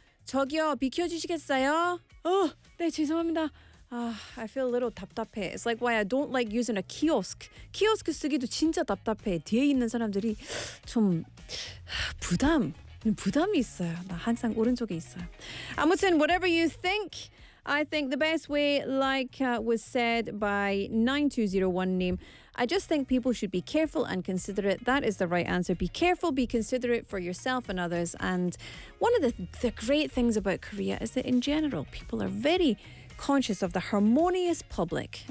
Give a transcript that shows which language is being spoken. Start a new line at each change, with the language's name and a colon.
Korean: 저기요, 비켜주시겠어요?
English: Oh,
Korean: 네, 죄송합니다.
English: I feel a little
Korean: 답답해.
English: It's like why I don't like using a kiosk.
Korean: Kiosk 쓰기도 진짜 답답해. 뒤에 있는 사람들이 좀 부담. 부담이 있어요. 나 항상 오른쪽에 있어요.
English: 아무튼 whatever you think, I think the best way, like was said by 9201 name, I just think people should be careful and considerate. That is the right answer. Be careful, be considerate for yourself and others. And one of the great things about Korea is that in general, people are very conscious of the harmonious public.